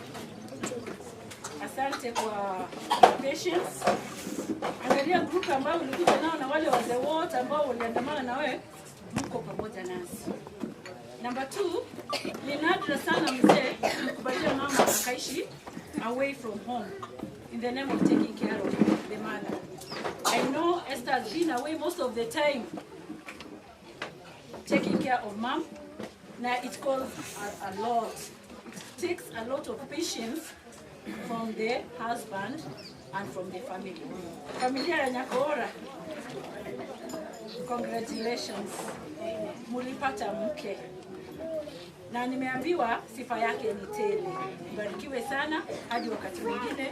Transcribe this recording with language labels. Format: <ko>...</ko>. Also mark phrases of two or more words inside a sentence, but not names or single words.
<sw>Asante kwa patience. Angalia group ambao ulikuja nao na wale wazee wote ambao waliandamana na wewe, mko pamoja nasi. Number 2, ni nadra sana mzee kukubalia mama akaishi</sw> <en>away from home in the name of taking care of the mother. I know Esther has been away most of the time taking care of mom. Now it calls a lot. It takes a lot of patience from the husband and from the family.</en> <sw>Familia ya Nyakora, congratulations. Mulipata mke. Na nimeambiwa sifa yake ni tele. Mbarikiwe sana hadi wakati mwingine.</sw>